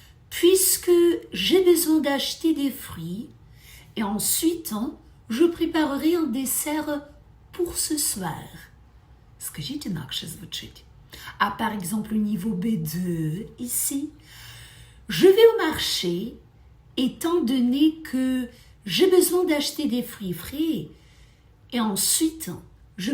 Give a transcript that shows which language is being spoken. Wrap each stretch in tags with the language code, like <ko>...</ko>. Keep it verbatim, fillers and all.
<fr>Puisque j'ai besoin d'acheter des fruits. Et ensuite, je préparerai un dessert pour ce soir.</fr> <uk>Скажіть, інакше звучить.</uk> <fr>А, par exemple, au niveau Б два, ici. Je vais au marché, étant donné que j'ai besoin d'acheter des fruits frais. Et ensuite, je</fr>